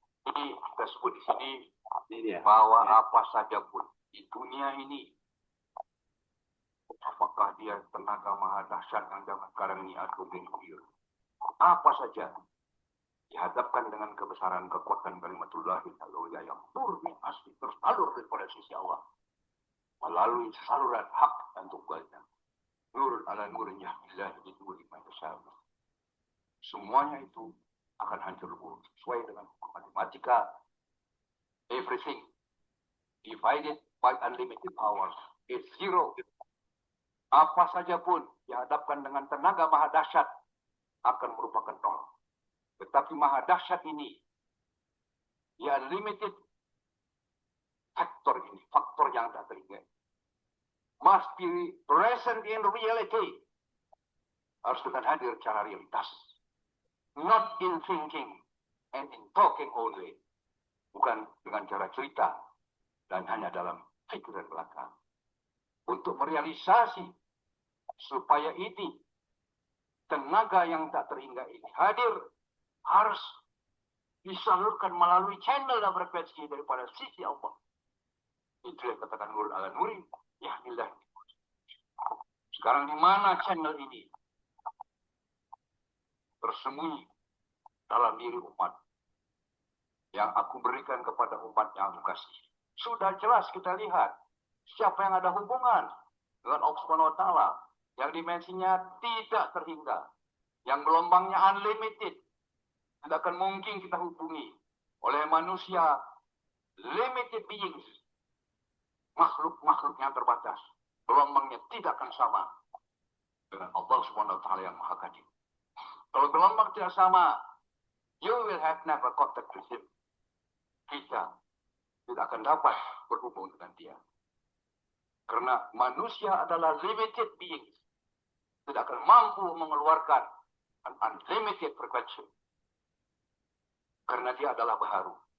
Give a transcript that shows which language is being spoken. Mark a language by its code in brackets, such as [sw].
[id] Ini kita sebut di sini bahwa apa saja pun di dunia ini, apakah dia tenaga maha dahsyat yang zaman sekarang ini atau nuklir, apa saja dihadapkan dengan kebesaran kekuatan kalimatullah yang murni asli tersalur daripada sisi Allah melalui saluran hak dan tunggalnya. Nur ala nurnya ilah di nuri manusia. Semuanya itu akan hancur lebur sesuai dengan matematika. [en] Everything divided by unlimited powers is zero. [id] Apa saja pun dihadapkan dengan tenaga maha dahsyat akan merupakan nol. Tetapi maha dahsyat ini, ya unlimited faktor ini, faktor yang tak terhingga, [en] must be present in reality. [id] Harus dengan hadir secara realitas. [en] Not in thinking and in talking only. [id] Bukan dengan cara cerita dan hanya dalam pikiran belaka. Untuk merealisasi supaya ini tenaga yang tak terhingga ini hadir, harus disalurkan melalui channel dan frekuensi daripada sisi Allah. Itu yang katakan Nur ala Nuri. Ya ilah. Sekarang di mana channel ini? Tersembunyi dalam diri umat. Yang aku berikan kepada umat yang aku kasih. Sudah jelas kita lihat. Siapa yang ada hubungan dengan Allah Subhanahu wa Ta'ala. Yang dimensinya tidak terhingga. Yang gelombangnya unlimited. Tidak akan mungkin kita hubungi oleh manusia [en] limited beings. [id] Makhluk-makhluk yang terbatas. Gelombangnya tidak akan sama dengan Allah Subhanahu wa Ta'ala yang Maha Kadim. Kalau gelombang tidak sama, [en] you will have never contact with him. [id] Kita tidak akan dapat berhubung dengan dia. Karena manusia adalah [en] limited beings. [id] Tidak akan mampu mengeluarkan [en] an unlimited [id] frekuensi. Karena dia adalah baharu.